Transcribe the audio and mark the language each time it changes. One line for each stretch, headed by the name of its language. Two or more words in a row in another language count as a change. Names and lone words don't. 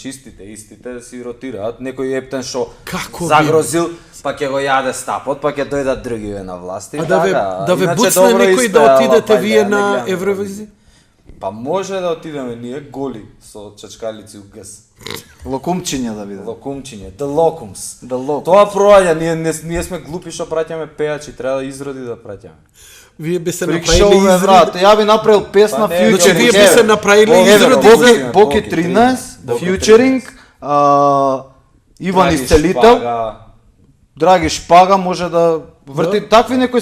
Macedonian: Истите си ротираат. Некој ептен што Како загрозил, па ќе го јаде стапот, па ќе дојдат другиве на власт. и А така. да ве Иначе буцне добро некој да испеала, отидете па вие да, на не гледаме. Евровизија? Па може да отидеме ние голи со чачкалици у гъс. Локумчиња да биде. Локумчиње,
English: the locums. The locums.
Macedonian: Тоа проаѓа, ние сме глупи што праќаме пејачи, треба да изроди да праќаме. Вие би се Фрик направиле шоу, бе, брат. изрод. Ја би направил песна Па не, Значи фьючеринг. вие би се направиле Боги, изроди Боги, за... Боги. Боки 13, фьючеринг, Иван Драги Исцелител, Шпага. Драги Шпага може да врти такви некои